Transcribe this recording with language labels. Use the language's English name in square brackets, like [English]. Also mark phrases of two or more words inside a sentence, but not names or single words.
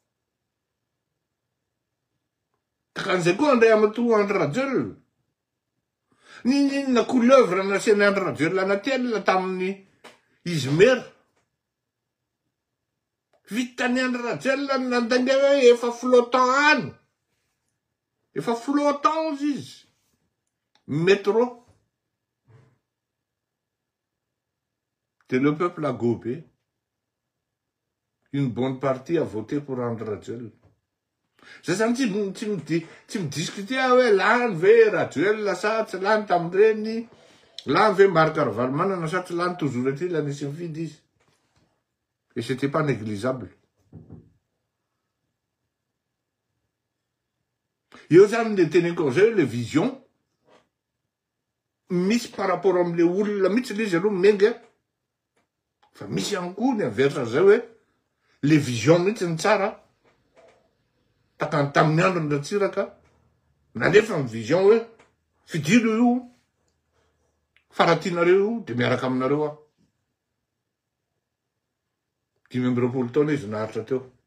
[Malagasy] Takan'izay koa André Amatoa Andry Rajoelina. Ninona couleuvre nasiany Andry Rajoelina anaty tamin'ny izy mera. Vitany Andry Rajoelina nandainga hoe efa flottant any. Efa flottant izy. Métro. [French] Et le peuple a gobé. Une bonne partie a voté pour Andry Rajoelina. [Malagasy] Zay zany tsy midiscuter hoe lany ve Rajoelina sa tsy lany tamin'ireny, lany ve Marc Ravalomanana sa tsy lany [French] toujours est-il [Malagasy] la nisy mifidy izy. [French] Et c'était pas négligeable. [Malagasy] io zany le teneko zay le vision misy [French] par rapport [Malagasy] am'le olona mihitsy le izy aloha menga fa misy ihany koa ny aversa zay hoe le vision mihitsy ny tsara takany tamin'ny andro ny ratsiraka nanefa ny vision hoe fidilo io faratianareo io de miaraka aminareo aho 5 taona izy naharitra teo